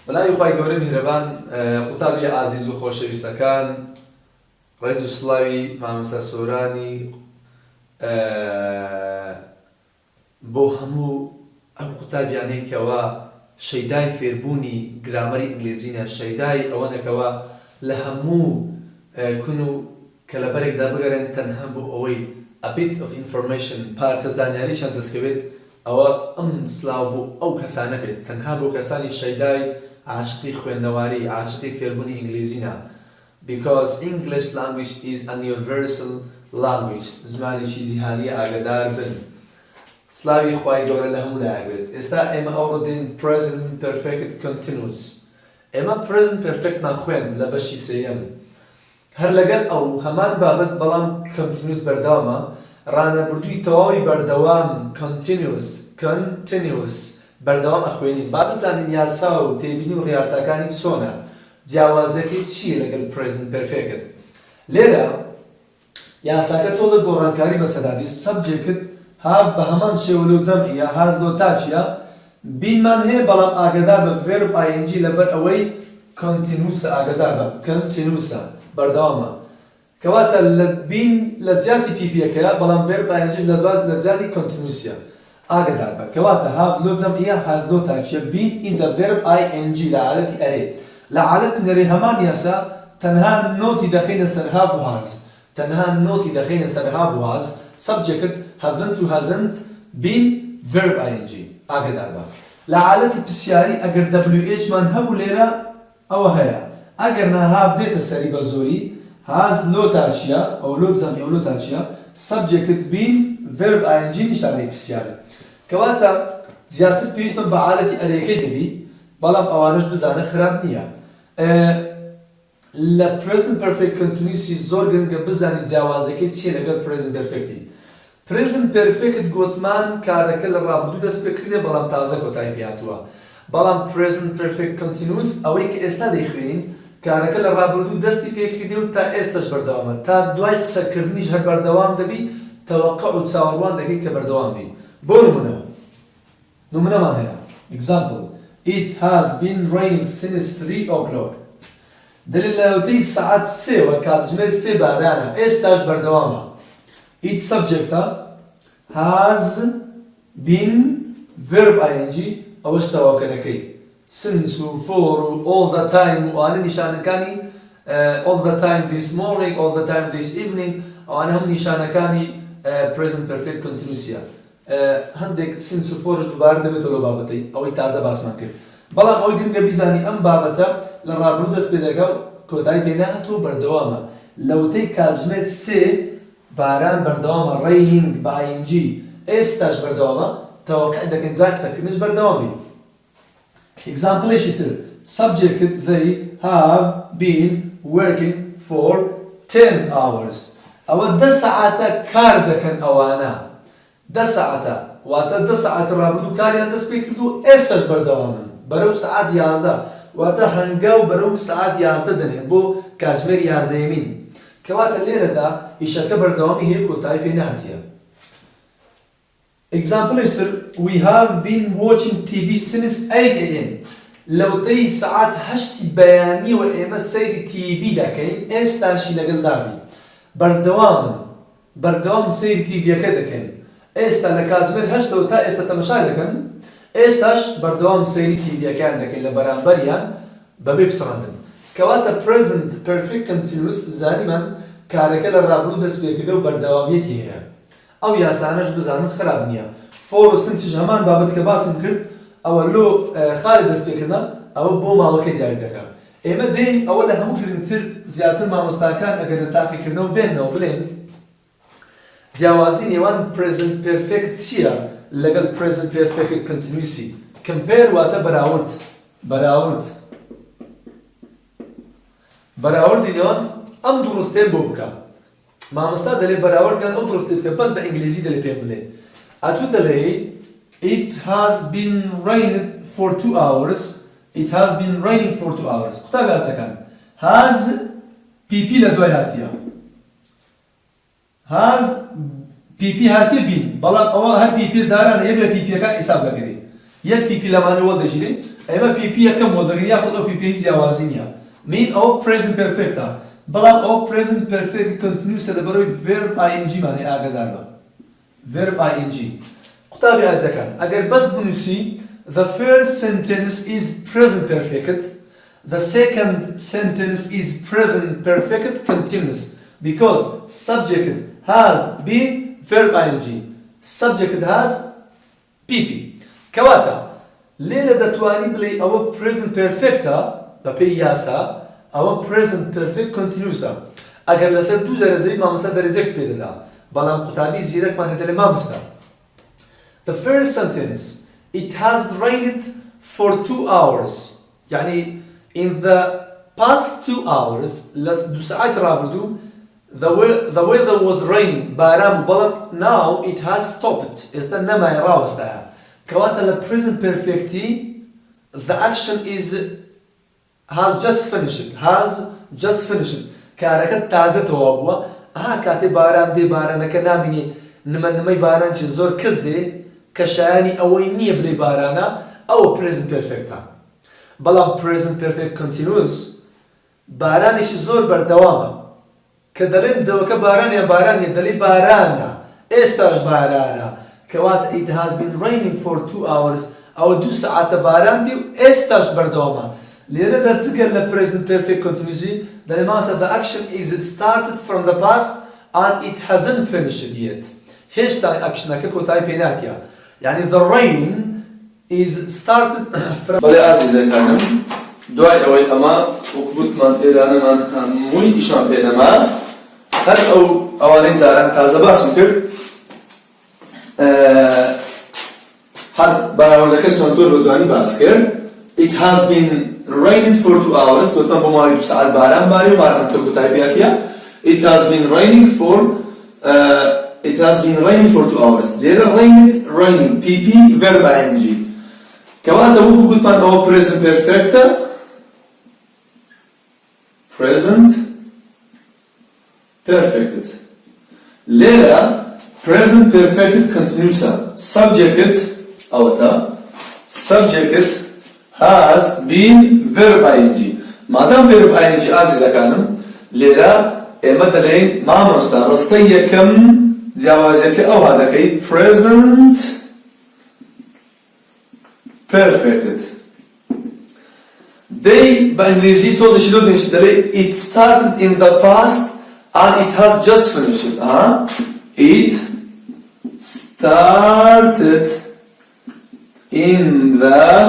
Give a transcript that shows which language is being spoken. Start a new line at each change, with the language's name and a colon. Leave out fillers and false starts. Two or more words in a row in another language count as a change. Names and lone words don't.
Central Kurdish: سلاوی خوای گەورە میهرەبان قوتابی عزیز و خۆشەویستەکان ڕێز و سلاوی مامۆستا سۆرانی بۆ هەموو ئەم قوتابیانەی کەوا شەیدای فێربوونی گرامەری ئینگلیزینە شەیدای ئەوەنەکەوە لە هەموو کون و کەلەبەرێکدا بگەڕێن تەنها بۆ ئەوەی
English: a bit of information
Central Kurdish: پارچە زانیاریشان دەستکەوێت ئەوە ئەم سلااو بۆ ئەو کەسانە بێت تەنها بۆ کەسانی شەیدای عاشقی خوێندنەواری عاشقی فێربوونی ئینگلیزینە
English: because English language is a universal language
Central Kurdish: زمانێکی جیهانیە ئاگادار بن سلاوی خوای گەورە لە هەموو لایەک بێت ئێستا ئێمە ئەوڕۆ دێن
English: present perfect continuous
Central Kurdish: ئێمە
English: present perfect
Central Kurdish: ناخوێن لە بەشی سێیەم هەر لەگەڵ ئەو هەمان بابەت بەڵام continuous بەردەوامە ڕانەبردووی تەواوی بەردەوام continuous بەردەوام ئەخوێنین با بزانین یاسا و تێبینی و ڕیاساکانی چۆنە جیاوازەکەی چییە لەگەڵ
English: present perfect
Central Kurdish: لێرە یاساکە تۆزە گۆڕانکاری بەسەدادی سەبجێکت have بە هەمان شێوە لەو جەمعیە has لۆ تاچیە بینمان هەیە بەڵام ئاگادار بە
English: verb ing
Central Kurdish: لەبەر ئەوەی continuous ئاگادار بە continuous بەردەوامە کەواتە لە بین لە جیاتی پیپیەکەیە بەڵام
English: verb ing
Central Kurdish: لە جیاتی continuousە ئاگادار بە کەواتە have لۆ جەمعیە has لۆ تاچیە بین اینجا
English: verb ing
Central Kurdish: لە حالەتی ئەرێ لە حالەتی نەرێ هەمان یاسا تەنها نۆتی دەخینە سەر have و has تەنها نۆتی دەخینە سەر have و has سەبجێکت haven't و
English: hasn't been verb ing
Central Kurdish: ئاگادار بە لە حالەتی پرسیاری ئەگەر wh مان هەبوو لێرە ئەوە هەیە ئەگەر نا have بێتە سەری بە زۆری has لۆ تاچیە ئەو لۆ جەمعی ئەو لۆ تاچیە سەبجێکت
English: been verb ing
Central Kurdish: نیشانەی پرسیارە کەواتە زیاتر پێویستم بە حالەتی ئەرێکەی دەبی بەڵام ئەوانش بزانە خراپ نییە لە
English: present perfect continuous
Central Kurdish: زۆر گرنگە بزانی جیاوازەکەی چیە لەگەڵ
English: present perfecتی present perfect
Central Kurdish: گوتمان کارەکە لە ڕابردوو دەست پێکردێ بەڵام تازە کۆتایی پێهاتووە بەڵام
English: present perfect continuous
Central Kurdish: ئەوەی کە ئێستا دەیخوێنین کارەکە لە ڕابردوو دەستی پێکردێ و تا ئێستاش بەردەوامە تا دوای قسەکردنیش هەر بەردەوام دەبی تەوەقع و چاوەڕوان دەکەی کە بەردەوام بی بۆ نمونەمان هەیە
English: example it has been raining since 3 o'clock
Central Kurdish: دلیل لەوتەی سەعات سێوە کاتژمێر سێ بارانە ئێستاش بەردەوامە
English: it subjectە has been verb ing
Central Kurdish: ئەوەش تەواوکەرەکەی since و for و
English: all the time
Central Kurdish: و ئەوانە نیشانەکانی
English: all the time this morning all the time this evening
Central Kurdish: ئەوانە هەموو نیشانەکانی
English: present perfect continuousە
Central Kurdish: هەندێک since و forش دووبارە دەبێتەوە لە بابەتەی ئەوەی تازە باسمان کرد بەڵام ئەوەی گرنگە بیزانی ئەم بابەتە لە ڕابردوو دەست پێ دەکا و کۆتایی پێ ناهاتووە بەردەوامە لەوتەی کاتژمێر سێ باران بەردەوامە raining بە ing ئێستاش بەردەوامە تەوەقع دەکەین دوای قسەکردنش بەردەوامی exampleێکی تر
English: subject they have been working for 10 hours
Central Kurdish: ئەوە 10 سەعاتە کار دەکەن ئەوانە 10 سەعاتە واتە 10 سەعاتە ڕابردوو کاریان دەست پێ کرد و ئێستاش بەردەوامن بەرەو سەعات 11 واتە هەنگاو بەرەو سەعات 11 دەنێن بۆ کاتژمێر 11مین کەواتە لێرەدا ئیشەکە بەردەوامی هەیە کۆتایی پێ نهاتیە exampleێکی تر
English: we have been watching TV since 8 am
Central Kurdish: لەوتەی سەعات 8 بەیانیەوە ئێمە سەیری TV دەکەین ئێستاشی لەگەڵ دابی بەردەوام سەیری TVەکە دەکەین ئێستا لە کاتژمێر 8 تا ئێستا تەماشای دەکەن ئێستاش بەردەوام سەیری تیڤیەکان دەکەین لە بەرامبەریان بەبێ بسڕاندن کەواتە
English: present perfect continuous
Central Kurdish: زانیمان کارەکە لە ڕابردوو دەست پێکردە و بەردەوامیەتی هەیە ئەو یاسانەش بزانن خراپ نییە for و sinچش هەمان بابەت کە باسم کرد ئەوە لۆ خالی دەست پێکردە ئەوە بۆ ماوەکەی دیاری دەکات ئێمە دێین ئەوە لە هەموو گرنگتر زیاتر مامۆستاکان ئەگەر لە تاقیکردنەوە بێنەوە بڵێن جیاوازی نێوان
English: present perfect
Central Kurdish: چییە لەگەڵ
English: present perfect continuous compare
Central Kurdish: واتە بەراوردی نێوان ئەم دروستێن بۆ بکە مامۆستا دەڵێ بەراوردیان ئەو دروستێ بکە بەس بە ئینگلیزی دەڵێ پێم بڵێ ئەتوو دەڵێ
English: it has been raining for 2 hours it has been raining for 2 hours
Central Kurdish: قوتابی ئاسەکان
English: has pp
Central Kurdish: لە دوای هاتیە
English: has pp
Central Kurdish: هاتیە بین بەڵام ئەوە هەر pp جارانە یەک لە pp ەکان حیساب دەکرێت یەک pp لەمانەوە دەژێت ئێمە PP یەکەم بۆ دەگەین یاخود ئەو PP جیاوازی نییە mean ئەو
English: present perfectە
Central Kurdish: بەڵام ئەو
English: present perfect continuous
Central Kurdish: لەبەرەوەی
English: verb ing
Central Kurdish: مانێ ئاگادار بە
English: verb ing
Central Kurdish: قوتابی ئازەکان ئەگەر بەس بنووسی
English: the first sentence is present perfect the second sentence is present perfect continuous because subject has been verb ing subject has PP
Central Kurdish: کەواتە لێرە دەتوانی بڵێ ئەوە
English: present perfectە
Central Kurdish: بە پێی یاسا ئەوە
English: present perfect continuousە
Central Kurdish: ئەگەر لەسەر دوو دەرەجەی مامۆستا دەرەجەک پێدەدا بەڵام قوتابی زیرەکمان دەڵێ مامۆستا
English: the first sentence it has rained for 2 hours يعني in the past 2 hours
Central Kurdish: لە 2 ساعات ڕابردوو
English: the weather was raining باران بەڵام now it has stopped
Central Kurdish: ئێستا نەمای ڕاوەستایە کەواتە لە
English: present perfecti the action is has just finished
Central Kurdish: کارەکە تازە تەواو بووە کاتێ باران دێ بارانەکە نامینێ نمەنمەی باران چی زۆر کەس دێ کە شایانی ئەوەی نییە بڵێ بارانە ئەوە
English: present perfectە
Central Kurdish: بەڵام
English: present perfect continuous
Central Kurdish: بارانێکی زۆر بەردەوامە کە دەڵێن جەوەکە بارانە بارانێ دەڵێ بارانە ئێستاش بارانە کەواتە
English: it has been raining for 2 hours
Central Kurdish: ئەوە 2 ساعاتە باران دی و ئێستاش بەردەوامە لێرە دەرچگەر لە
English: present perfect continuous
Central Kurdish: دەڵێ ماسە
English: the action is started from the past and it hasn't finished yet
Central Kurdish: هێشتا ئەکشنەکە کۆتایی پێ ناتیە يعني
English: the rain is started from
Central Kurdish: بەڵێ ئازیزەکانم دوای ئەوەی ئەمە وەکوتمان ئێرانەمان هەمووی ئیشمان پێ نەما هەر ئەوانەی جاران تازە باسم کرد هەر باراوردەکەشمان زۆر بە جوانی باس کرد
English: it has been raining for 2 hours
Central Kurdish: گوتمان بۆ ماوەی 2 ساعات باران باری و بارانەکە کۆتایی پێاتیە
English: it has been raining for
Central Kurdish: 2 hours لێرە
English: raining PP verb ing
Central Kurdish: کەواتە وەکو گوتمان ئەوە
English: present perfectە present perfect
Central Kurdish: لێرە
English: present perfect continuousە
Central Kurdish: subject ئەوەتە
English: subject has been verb ing
Central Kurdish: مادام
English: verb ing
Central Kurdish: ئازیزەکانم لێرە ئێمە دەڵێن مامۆستا ڕستەی یەکەم جیاوازیەکە ئەوها دەکەی present
English: perfect they
Central Kurdish: بە ئینگلیزی تۆزێکی لۆ دێنیش دەڵێ
English: it started in the past and it has just finished it started in the